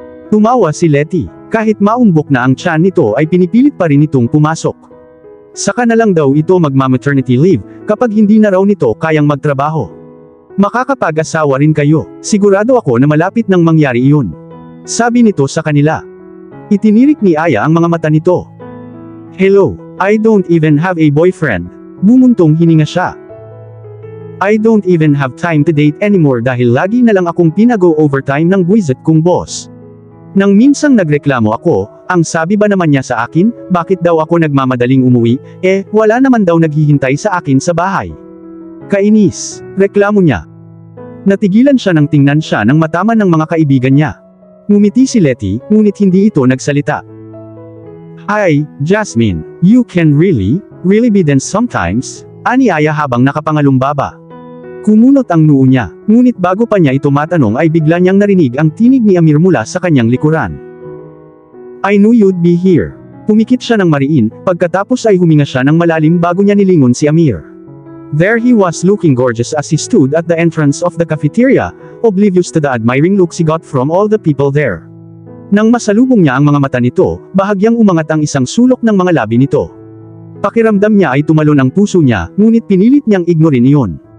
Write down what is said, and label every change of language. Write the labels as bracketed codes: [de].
[tl] Tumawa si Letty, kahit maumbok na ang tiyan nito ay pinipilit pa rin itong pumasok. Saka na lang daw ito magma-maternity leave, kapag hindi na raw nito kayang magtrabaho. Makakapag-asawa rin kayo, sigurado ako na malapit nang mangyari iyon. Sabi nito sa kanila. Itinirik ni Aya ang mga mata nito. [en] Hello, I don't even have a boyfriend. [tl] Bumuntong hininga siya. [en] I don't even have time to date anymore [tl] dahil lagi na lang akong pinago-overtime ng buwisit kong boss. Nang minsang nagreklamo ako, ang sabi ba naman niya sa akin, bakit daw ako nagmamadaling umuwi, wala naman daw naghihintay sa akin sa bahay. Kainis, reklamo niya. Natigilan siya nang tingnan siya ng matama ng mga kaibigan niya. Ngumiti si Letty, ngunit hindi ito nagsalita. [en] Hi, Jasmine, you can really be dense sometimes, [tl] ani Aya habang nakapangalumbaba. Kumunot ang noo niya, ngunit bago pa niya ito matanong ay bigla niyang narinig ang tinig ni Amir mula sa kanyang likuran. [en] I knew you'd be here. [tl] Pumikit siya ng mariin, pagkatapos ay huminga siya ng malalim bago niya nilingon si Amir. [en] There he was looking gorgeous as he stood at the entrance of the cafeteria, oblivious to the admiring looks he got from all the people there. [tl] Nang masalubong niya ang mga mata nito, bahagyang umangat ang isang sulok ng mga labi nito. Pakiramdam niya ay tumalon ang puso niya, ngunit pinilit niyang ignorin iyon.